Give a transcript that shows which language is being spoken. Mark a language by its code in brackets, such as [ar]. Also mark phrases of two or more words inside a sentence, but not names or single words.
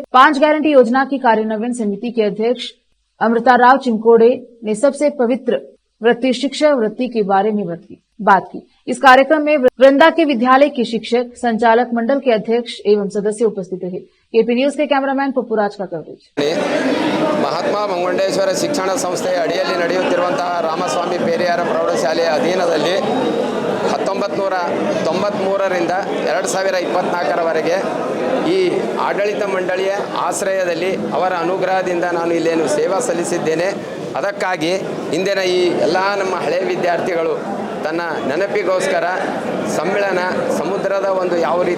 [hi] 5 गारंटी योजना की कार्यान्वयन समिति के अध्यक्ष अमृता राव चिमकोड़े ने सबसे पवित्र वृत्ति शिक्षा वृत्ति के बारे में बात की। इस कार्यक्रम में वृंदा के विद्यालय के शिक्षक, संचालक मंडल के अध्यक्ष एवं सदस्य उपस्थित रहे। केपी न्यूज के कैमरामैन पप्पूराज का कवरेज। [kn] ಮಹಾತ್ಮ ಮಂಗುಂಡೇಶ್ವರ ಶಿಕ್ಷಣ ಸಂಸ್ಥೆ ಅಡಿಯಲ್ಲಿ ನಡೆಯುತ್ತಿರುವಂತಹ ರಾಮಸ್ವಾಮಿ ಪೇರಿಯಾರ ಪ್ರೌಢಶಾಲೆಯ ಅಧೀನದಲ್ಲಿ 1993 ರಿಂದ 2024ರವರೆಗೆ ಈ ಆಡಳಿತ ಮಂಡಳಿಯ ಆಶ್ರಯದಲ್ಲಿ ಅವರ ಅನುಗ್ರಹದಿಂದ ನಾನು ಇಲ್ಲೇನು ಸೇವಾ ಸಲ್ಲಿಸಿದ್ದೇನೆ। ಅದಕ್ಕಾಗಿ ಇಂದಿನ ಈ ಎಲ್ಲ ನಮ್ಮ ಹಳೆಯ ವಿದ್ಯಾರ್ಥಿಗಳು ತನ್ನ ನೆನಪಿಗೋಸ್ಕರ ಸಮ್ಮೇಳನ ಸಮುದ್ರದ ಒಂದು ಯಾವ ರೀತಿ